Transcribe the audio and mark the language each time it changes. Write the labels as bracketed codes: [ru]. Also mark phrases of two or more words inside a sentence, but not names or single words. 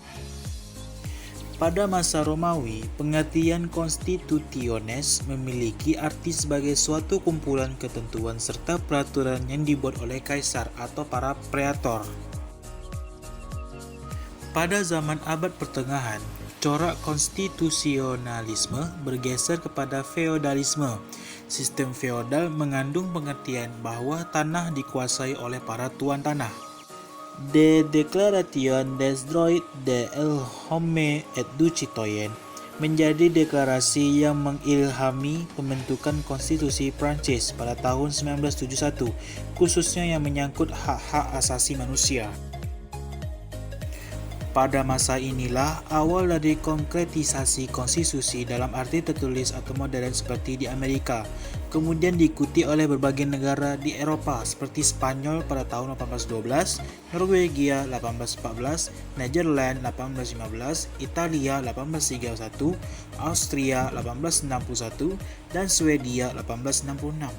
[id] Pada masa Romawi, pengertian constitutiones memiliki arti sebagai suatu kumpulan ketentuan serta peraturan yang dibuat oleh kaisar atau para praetor. Pada zaman abad pertengahan, corak konstitusionalisme bergeser kepada feodalisme. Sistem feodal mengandung pengertian bahwa tanah dikuasai oleh para tuan tanah. De Declaration des droits de l'homme et du citoyen menjadi deklarasi yang mengilhami pembentukan konstitusi Prancis pada tahun 1971, khususnya yang menyangkut hak-hak asasi manusia. Pada masa inilah awal dari konkretisasi konstitusi dalam arti tertulis atau modern seperti di Amerika, kemudian diikuti oleh berbagai negara di Eropa seperti Spanyol pada tahun 1812, Norwegia 1814, Netherlands 1815, Italia 1831, Austria 1861, dan Swedia 1866.